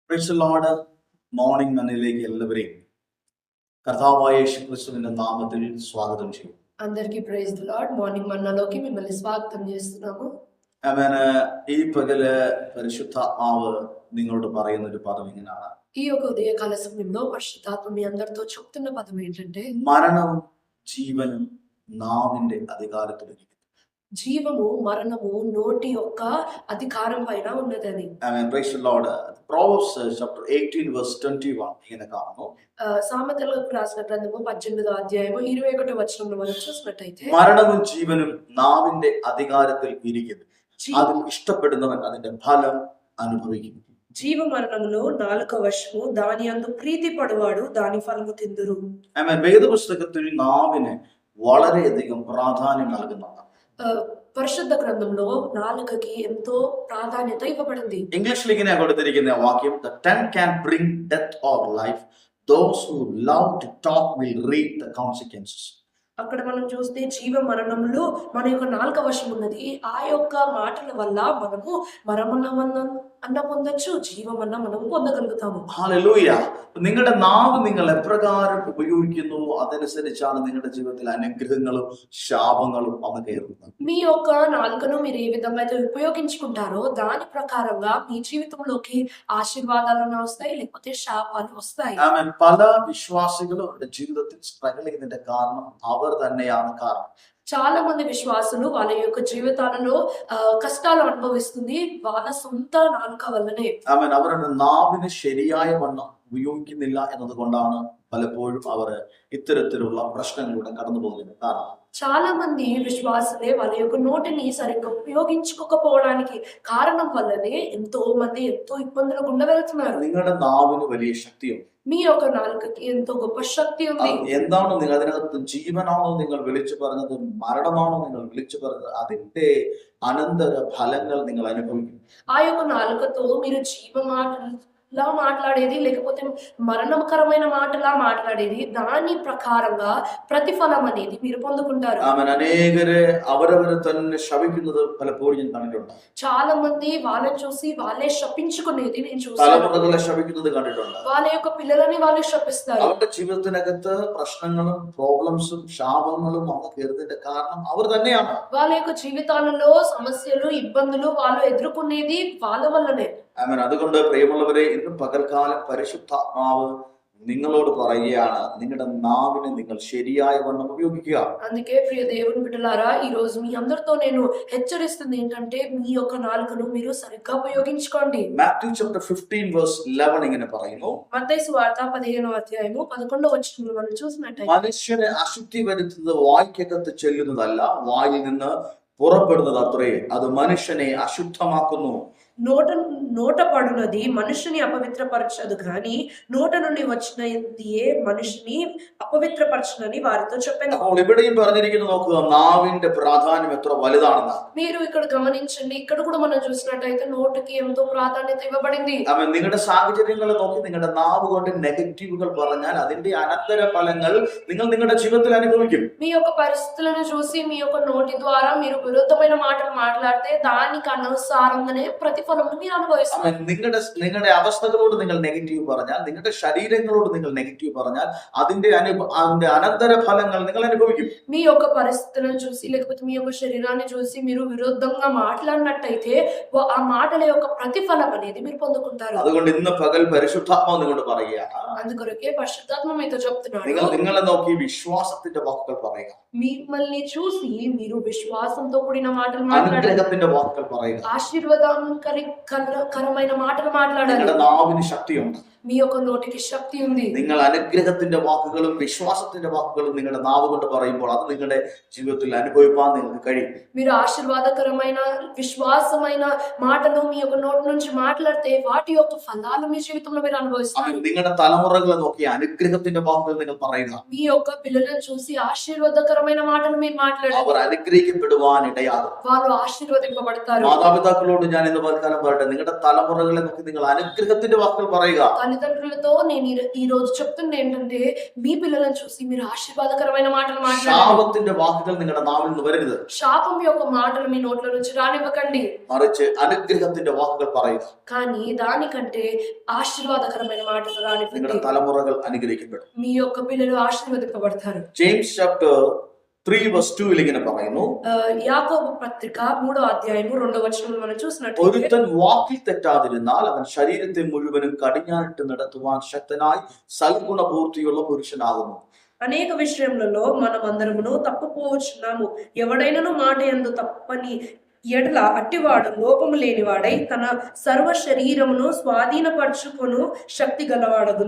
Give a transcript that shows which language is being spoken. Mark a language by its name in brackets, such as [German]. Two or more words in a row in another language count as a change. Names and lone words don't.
[English] Praise the Lord. [Malayalam] മോർണിംഗ് മന്നിലേക്ക് എല്ലാവരെയും കർത്താവായ യേശുക്രിസ്തുവിന്റെ നാമത്തിൽ സ്വാഗതം ചെയ്യും. [Telugu] అందరికీ [English] Praise the Lord. [Telugu] మార్నింగ్ మన్నాలోకి మిమ్మల్ని స్వాగతం చేస్తున్నాము. [Malayalam] ആമേൻ. ഈ പകല് പരിശുദ്ധാത്മാവ് നിങ്ങളോട് പറയുന്ന ഒരു പദം ഇങ്ങനെയാണ്: [Telugu] ఈ యొక్క ఉదయకాల సమయంలో పరిశుద్ధాత్మ మీ అందరితో చెప్తున్న పదం ఏంటంటే, [Malayalam] മരണവും ജീവനും നാവിന്റെ അധികാരത്തിലിരിക്കുന്നു. [Telugu] జీవము మరణము నోటి యొక్క అధికారం పైన ఉన్నదని. [Malayalam] ആമേൻ. [English] Praise the Lord. Proverbs chapter 18 verse 21 [Malayalam] ഇങ്ങനെ കാണുന്നു: [Telugu] సామెతలకు రాసిన గ్రంథము 18వ అధ్యాయము 21వ వచనంలో మనం చూసినట్టయితే, [Malayalam] മരണവും ജീവനും നാവിന്റെ അധികാരത്തിൽ ഇരിക്കുന്നു. അതിൽ ഇഷ്ടപ്പെടുന്നവൻ അതിന്റെ ഫലം അനുഭവിക്കും. [Telugu] జీవ మరణములో నాలుక వశము, దాని అందు ప్రీతి పడువాడు దాని ఫలము తిందురు. [Malayalam] ആമേൻ. വേദപുസ്തകത്തിൽ നാവിന് വളരെയധികം പ്രാധാന്യം നൽകുന്നതാണ്. [Telugu] పరిశుద్ధ గ్రంథంలో నాలుకకి ఎంతో ప్రాధాన్యత ఇవ్వబడింది. [Malayalam] ഇംഗ്ലീഷിൽ ഇങ്ങനെ കൊടുത്തിരിക്കുന്ന വാക്യം: [English] the tongue can bring death or life. Those who love to talk will reap the consequences. [Telugu] అక్కడ మనం చూస్తే జీవ మరణంలో మన యొక్క నాలుక వశం ఉన్నది. ఆ యొక్క మాటల వల్ల మనము అన్న పొందొచ్చు, జీవమన్న మనం పొందగలుగుతాము. [Malayalam] ഹല്ലേലൂയ. നിങ്ങളുടെ നാവ് നിങ്ങൾ എപ്രകാരം ഉപയോഗിക്കുന്നു അതനുസരിച്ചാണ് നിങ്ങളുടെ ജീവിതത്തിൽ അനുഗ്രഹങ്ങളും ശാപങ്ങളും വന്നു കയറുന്നത്. [Telugu] మీ యొక్క నాలుకను మీరు ఏ విధంగా అయితే ఉపయోగించుకుంటారో దాని ప్రకారంగా మీ జీవితంలోకి ఆశీర్వాదాలను వస్తాయి, లేకపోతే శాపాలు వస్తాయి. [Malayalam] ആമേൻ. പല വിശ്വാസികളും അവരുടെ ജീവിതത്തിൽ സ്ട്രഗിൾ ചെയ്യുന്നതിന്റെ കാരണം അവർ തന്നെയാണ് കാരണം. [Telugu] చాలా మంది విశ్వాసులు వాళ్ళ యొక్క జీవితాలలో కష్టాలు అనుభవిస్తుంది వాళ్ళ సొంత నాలుక వల్లనే. [Malayalam] ആമേൻ. അവരുടെ നാവിന് ശരിയായ വണ്ണം ഉപയോഗിക്കുന്നില്ല എന്നതുകൊണ്ടാണ് പലപ്പോഴും അവർ ഇത്തരത്തിലുള്ള പ്രശ്നങ്ങളിലൂടെ കടന്നു പോകുന്നത്. കാരണം [Telugu] చాలా మంది విశ్వాసులే వాళ్ళ యొక్క నోటిని సరిగ్గా ఉపయోగించుకోకపోవడానికి కారణం వల్లనే ఎంతో మంది ఎంతో ఇబ్బందులు గుండా వెళ్తున్నారు. [Malayalam] നിങ്ങളുടെ നാവിന് വലിയ ശക്തിയുണ്ട്. [Telugu] మీ యొక్క నాలుకకి ఎంతో గొప్ప శక్తి ఉంది. [Malayalam] എന്താണോ നിങ്ങൾ അതിനകത്ത് ജീവനാണോ നിങ്ങൾ വിളിച്ചു പറഞ്ഞത്, മരണമാണോ നിങ്ങൾ വിളിച്ചു പറഞ്ഞത്, അതിന്റെ അനന്തര ഫലങ്ങൾ നിങ്ങൾ അനുഭവിക്കും. [Telugu] ఆ యొక్క నాలుకతో మీరు జీవ మాటలా మాట్లాడేది, లేకపోతే మరణకరమైన మాటలా మాట్లాడేది, దాని ప్రకారంగా ప్రతిఫలం అనేది మీరు పొందుకుంటారు. [Malayalam] ആമേൻ. അനേകര് അവരവരെ തന്നെ ശപിക്കുന്നത് പലപ്പോഴും ഞാൻ കണ്ടിട്ടുണ്ട്. [Telugu] చాలా మంది వాళ్ళని చూసి వాళ్ళే శపించుకునేది నేను చూసాను. [Malayalam] തലമുറകളെ ശപിക്കുന്നത് കണ്ടിട്ടുണ്ട്. [Telugu] వాళ్ళ యొక్క పిల్లలని వాళ్ళు శపిస్తారు. [Malayalam] അവരുടെ ജീവിതത്തിനകത്ത് പ്രശ്നങ്ങളും പ്രോബ്ലംസും ശാപങ്ങളും വന്നു കയറുന്നതിന്റെ കാരണം അവർ തന്നെയാണ്. [Telugu] వాళ్ళ యొక్క జీవితాలలో సమస్యలు, ఇబ్బందులు వాళ్ళు ఎదుర్కొనేది వాళ్ళ వల్లనే. [Malayalam] ആമേൻ. അതുകൊണ്ട് പ്രിയമുള്ളവരെ, ഇന്ന് പകൽക്കാലം പരിശുദ്ധാത്മാവ് നിങ്ങളോട് പറയുകയാണ്, നിങ്ങളുടെ നാവിനെ നിങ്ങൾ ശരിയായ വണ്ണം ഉപയോഗിക്കുക. [Telugu] అందుకే ప్రియ దేవుని బిడ్డలారా, ఈ రోజు మీ అందరితో నేను హెచ్చరిస్తుంది ఏంటంటే, మీ యొక్క నాలుకను మీరు సరిగ్గా ఉపయోగించుకోండి. [Malayalam] മാത്യു [English] chapter 15 verse 11 [Malayalam] ഇങ്ങനെ പറയുന്നു: [Telugu] మత్తయి సువార్త 15వ అధ్యాయము 11వ వచనంలో మనం చూసినట్టయితే, [Malayalam] മനുഷ്യനെ അശുദ്ധി വരുത്തുന്നത് വായ്ക്കകത്ത് ചെല്ലുന്നതല്ല, വായിൽ നിന്ന് പുറപ്പെടുന്നത് അത്രേ അത് മനുഷ്യനെ അശുദ്ധമാക്കുന്നു. [Telugu] నోట పడునది మనుషుని అపవిత్రపరచదు, కానీ నోట నుండి వచ్చినదియే మనుషుని అపవిత్రపరచునని వారితో చెప్పాను. [Malayalam] അപ്പോൾ ഇവിടെയും പറഞ്ഞിരിക്കുന്നു, നോക്കുക, നാവിന്റെ പ്രാധാന്യം എത്ര വലുതാണെന്ന്. [Telugu] మీరు ఇక్కడ గమనించండి, ఇక్కడ కూడా మనం చూసినట్టయితే నోటికి ఎంతో ప్రాధాన్యత ఇవ్వబడింది. [Malayalam] അവൻ നിങ്ങളുടെ സാഹചര്യങ്ങളെ നോക്കി നിങ്ങളുടെ നാവ് കൊണ്ട് നെഗറ്റീവുകൾ പറഞ്ഞാൽ അതിന്റെ അനന്തര ഫലങ്ങൾ നിങ്ങൾ നിങ്ങളുടെ ജീവിതത്തിൽ അനുഭവിക്കും. [Telugu] మీ యొక్క పరిస్థితులను చూసి మీ యొక్క నోటి ద్వారా మీరు విరుద్ధమైన మాటలు మాట్లాడితే దానికి అనుసారంగానే ప్రతిఫలం మీరు అనుభవిస్తారు. [Malayalam] നിങ്ങളുടെ അവസ്ഥകളോട് നിങ്ങൾ നെഗറ്റീവ് പറഞ്ഞാൽ, നിങ്ങളുടെ ശരീരങ്ങളോട് നിങ്ങൾ നെഗറ്റീവ് പറഞ്ഞാൽ അതിന്റെ അനന്തര ഫലങ്ങൾ നിങ്ങൾ അനുഭവിക്കും. [Telugu] మీ యొక్క పరిస్థితులను చూసి, లేకపోతే మీ యొక్క శరీరాన్ని చూసి మీరు విరుద్ధంగా మాట్లాడినట్టయితే ఆ మాటల యొక్క ప్రతిఫలం అనేది మీరు పొందుకుంటారు. [Malayalam] അതുകൊണ്ട് ഇന്ന് പകൽ പരിശുദ്ധാത്മാവ് നിങ്ങളോട് പറയുകയാണ്, [Telugu] అందుకొరకే పరిశుద్ధాత్మ మీతో చెప్తున్నాడు, [Malayalam] നിങ്ങളെ നോക്കി വിശ്വാസത്തിന്റെ വാക്കുകൾ പറയുക, [Telugu] మిమ్మల్ని చూసి మీరు విశ్వాసంతో కూడిన మాటలు మాట్లాడాలి, [Malayalam] അനുഗ്രഹത്തിന്റെ വാക്കുകൾ പറയുക, [Telugu] ఆశీర్వాదకరమైన మాటలు మాట్లాడాలి. [Malayalam] നിങ്ങളുടെ നാവിന് ശക്തിയുണ്ട്. [Telugu] మీ యొక్క నోటికి శక్తి ఉంది. [Malayalam] നിങ്ങൾ അനുഗ്രഹത്തിന്റെ വാക്കുകളും വിശ്വാസത്തിന്റെ വാക്കുകളും നിങ്ങളുടെ നാവ് കൊണ്ട് പറയുമ്പോൾ അത് നിങ്ങളുടെ ജീവിതത്തിൽ അനുഭവിപ്പാൻ നിങ്ങൾക്ക് കഴിയും. [Telugu] మీరు ఆశీర్వాదకరమైన విశ్వాసమైన మాటలు మీ యొక్క నోటి నుంచి మాట్లాడితే వాటి యొక్క ఫలాలు మీ జీవితంలో మీరు అనుభవిస్తారు. [Malayalam] നിങ്ങളുടെ തലമുറകളെ നോക്കി അനുഗ്രഹത്തിന്റെ വാക്കുകൾ നിങ്ങൾ പറയുക. [Telugu] మీ యొక్క పిల్లలను చూసి ఆశీర్వాదకరమైన మాటలు మీరు మాట్లాడాలి. [Malayalam] അവർ അനുഗ്രഹിക്കപ്പെടുവാൻ ഇടയാകും. [Telugu] వాళ్ళు ఆశీర్వదింపబడతారు. [Malayalam] മാതാപിതാക്കളോട് ഞാൻ ഇന്ന് പൽക്കാലം പറയട്ടെ, നിങ്ങളുടെ തലമുറകളെ നോക്കി നിങ്ങൾ അനുഗ്രഹത്തിന്റെ വാക്കുകൾ പറയുക. [Telugu] తల్లిదండ్రులతో నేను ఈ రోజు చెప్తుంది ఏంటంటే మీ పిల్లలను చూసి మీరు ఆశీర్వాదకరమైన మాటలు మాట్లాడండి. [Malayalam] ശാപത്തിന്റെ വാക്കുകൾ നിങ്ങളുടെ നാവിൽ നിന്ന് വരരുത്. [Telugu] శాపం యొక్క మాటలు మీ నోట్ల నుంచి రానివ్వకండి. [Malayalam] മറിച്ച് അനുഗ്രഹത്തിന്റെ വാക്കുകൾ പറയുക. [Telugu] కానీ దానికంటే ఆశీర్వాదకరమైన మాటలు రానివ్వండి. [Malayalam] നിങ്ങളുടെ തലമുറകൾ അനുഗ്രഹിക്കപ്പെടും. [Telugu] మీ యొక్క పిల్లలు ఆశీర్వదింపబడతారు. [Malayalam] ജെയിംസ് [English] chapter 3 verse 2 [Malayalam] ഇങ്ങനെ പറയുന്നു, [Telugu] యాకోబు పత్రిక 3వ అధ్యాయము 2వ వచనంలో మనం చూసినట్లయితే [Malayalam] ഒരുത്തൻ വാക്കിൽ തെറ്റാതിരുന്നാൽ അവൻ ശരീരത്തെ മുഴുവനും കടിഞ്ഞാണിട്ട് നടത്തുവാൻ ശക്തനായി സൽഗുണപൂർത്തിയുള്ള പുരുഷനാകുന്നു. [Telugu] అనేక విషయములలో మనం అందరమును తప్పుపోవచ్చున్నాము. ఎవడైనను మాట యందు తప్పని ఎడల అట్టివాడు లోపము లేనివాడై తన സർവ്വ ശരീരమును സ്വാധീനപరచుకొను శక్తి గలవాడగును.